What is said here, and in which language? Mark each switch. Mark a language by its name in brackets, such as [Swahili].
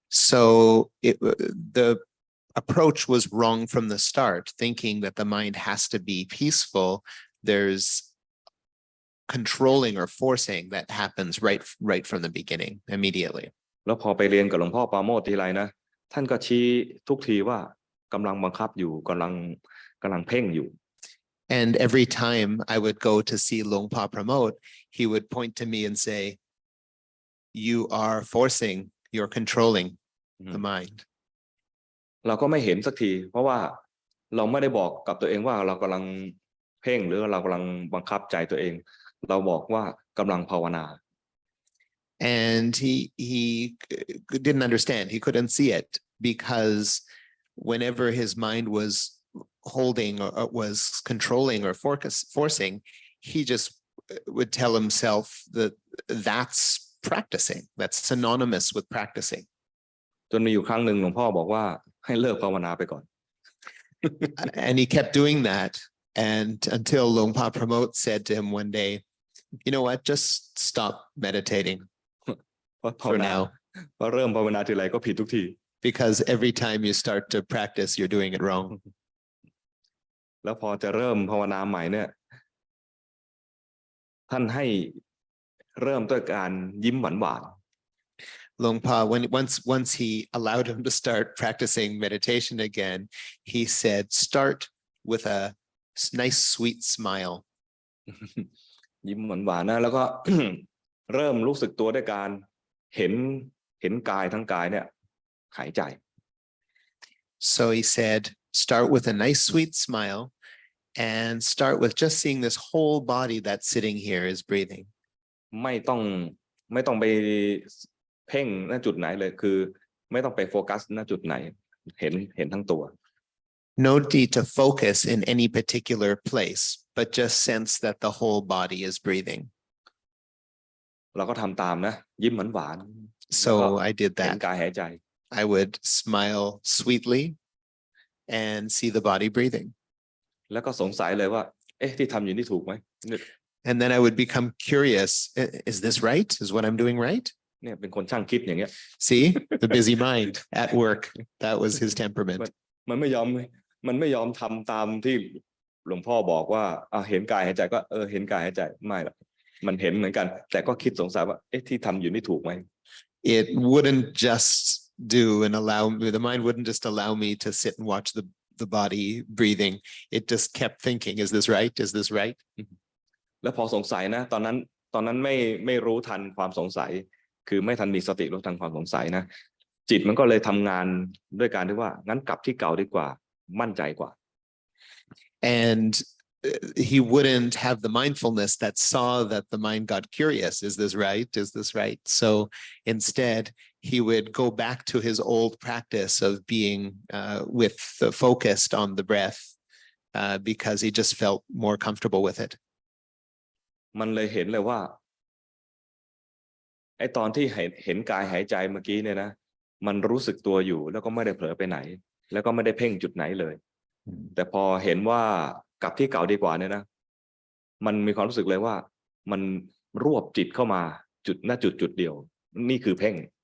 [English] So the approach was wrong from the start, thinking that the mind has to be peaceful. There's controlling or forcing that happens right from the beginning, immediately. [Thai] แล้วพอไปเรียนกับหลวงพ่อปราโมทย์ทีไรนะท่านก็ชี้ทุกทีว่ากำลังบังคับอยู่กำลังเพ่งอยู่ [English] And every time I would go to see Luang Pa Pramot, he would point to me and say, "You are forcing, you're controlling the mind." [Thai] เราก็ไม่เห็นสักทีเพราะว่าเราไม่ได้บอกกับตัวเองว่าเรากำลังเพ่งหรือเรากำลังบังคับใจตัวเองเราบอกว่ากำลังภาวนา [English] And he didn't understand. He couldn't see it because whenever his mind was holding or was controlling or forcing, he just would tell himself that that's practicing. That's synonymous with practicing. [Thai] จนมีอยู่ครั้งหนึ่งหลวงพ่อบอกว่าให้เลิกภาวนาไปก่อน [English] And he kept doing that. And until Luang Pa Pramot said to him one day, you know what, just stop meditating [Thai] เพราะภาว [English] for [Thai] นา [English] now. [Thai] เพราะเริ่มภาวนาทีไรก็ผิดทุกที [English] Because every time you start to practice, you're doing it wrong. [Thai] แล้วพอจะเริ่มภาวนาใหม่เนี่ยท่านให้เริ่มด้วยการยิ้มหวาน [English] Luang Pa, once he allowed him to start practicing meditation again, he said, start with a nice, sweet smile. [Thai] ๆยิ้มหวานๆนะแล้วก็ เริ่มรู้สึกตัวด้วยการเห็นกายทั้งกายเนี่ยหายใจ [English] So he said, start with a nice, sweet smile and start with just seeing this whole body that's sitting here is breathing. [Thai] ไม่ต้องไปเพ่งณจุดไหนเลยคือไม่ต้องไปโฟกัสณจุดไหนเห็นทั้งตัว [English] No need to focus in any particular place, but just sense that the whole body is breathing. [Thai] เราก็ทำตามนะยิ้มหวานๆ [English] So I did [Thai] เห็น [English] that. [Thai] กายหายใจ [English] I would smile sweetly and see the body breathing. [Thai] แล้วก็สงสัยเลยว่าเอ๊ะที่ทำอยู่นี่ถูกไหม [English] And then I would become curious. Is this right? Is what I'm doing right? [Thai] เนี่ยเป็นคนช่างคิดอย่างเงี้ย [English] See, the busy mind at work. That was his temperament. [Thai] มันไม่ยอมทำตามที่หลวงพ่อบอกว่าเห็นกายหายใจก็เห็นกายหายใจไม่หรอกมันเห็นเหมือนกันแต่ก็คิดสงสัยว่าเอ๊ะที่ทำอยู่นี่ถูกไหม [English] It wouldn't just do and allow me, the mind wouldn't just allow me to sit and watch the body breathing. It just kept thinking, is this right? Is this right? [Thai] แล้วพอสงสัยนะตอนนั้นไม่รู้ทันความสงสัยคือไม่ทันมีสติรู้ทันความสงสัยนะจิตมันก็เลยทำงานด้วยการที่ว่างั้นกลับที่เก่าดีกว่ามั่นใจกว่า [English] And he wouldn't have the mindfulness that saw that the mind got curious. Is this right? Is this right? So instead, he would go back to his old practice of being focused on the breath because he just felt more comfortable with it. [Thai] มันเลยเห็นเลยว่าไอ้ตอนที่เห็นกายหายใจเมื่อกี้เนี่ยนะมันรู้สึกตัวอยู่แล้วก็ไม่ได้เผลอไปไหนแล้วก็ไม่ได้เพ่งจุดไหนเลยแต่พอเห็นว่ากลับที่เก่าดีกว่าเนี่ยนะมันมีความรู้สึกเลยว่ามันรวบจิตเข้ามาจุดเดียวนี่คือเพ่ง